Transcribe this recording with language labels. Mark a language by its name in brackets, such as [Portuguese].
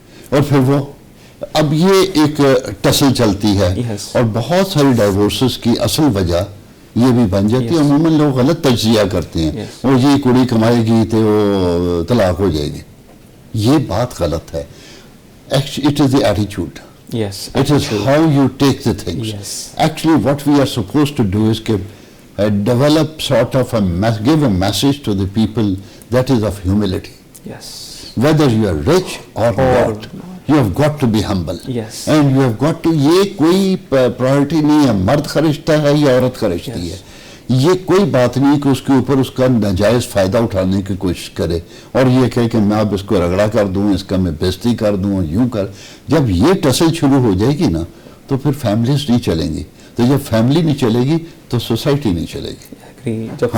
[Urdu] اور پھر وہ اب یہ ایک ٹسل چلتی ہے, اور بہت ساری ڈائیورسز کی اصل وجہ یہ بھی بن جاتی ہے. عموماً لوگ غلط تجزیہ کرتے ہیں, اور یہ کڑی کمائے گی تو وہ طلاق ہو جائے گی. یہ بات غلط ہے. [English] It is the attitude. Yes. It is how you take the things. Yes. Actually, what we are supposed to do is develop sort of give a message to the people that is of humility. Yes. Whether you are rich or not, you have got to be humble. Yes. And you have got to, [Urdu] یہ کوئی priority نہیں ہے مرد خرچتا ہے یا عورت خرچتی ہے. یہ کوئی بات نہیں کہ اس کے اوپر اس کا ناجائز فائدہ اٹھانے کی کوشش کرے اور یہ کہے کہ میں اب اس کو رگڑا کر دوں, اس کا میں بےزتی کر دوں, یوں کر. جب یہ ٹسل شروع ہو جائے گی نا تو پھر فیملیز نہیں چلیں گی, تو جب فیملی نہیں چلے گی تو سوسائٹی نہیں چلے گی.